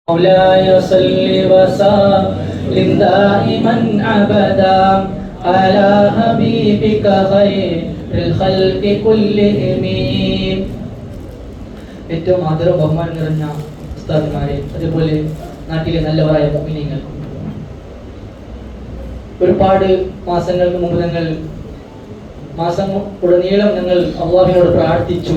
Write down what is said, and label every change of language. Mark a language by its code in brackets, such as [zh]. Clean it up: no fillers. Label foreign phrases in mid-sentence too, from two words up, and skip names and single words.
[ar] مولاي صل وسلم دائما ابدا على حبيبك خير الخلق كلهم. [ml] ഏറ്റവും ആദരവും ബഹുമാനം നിറഞ്ഞ ഉസ്താദുമാരെ, അതുപോലെ നാട്ടിലെ നല്ലവരായ മുഅ്മിനീങ്ങൾ, ഒരുപാട് മാസങ്ങൾക്ക് മുമ്പ് മാസം ഉടനീളം ഞങ്ങൾ അല്ലാഹുവിനോട് പ്രാർത്ഥിച്ചു.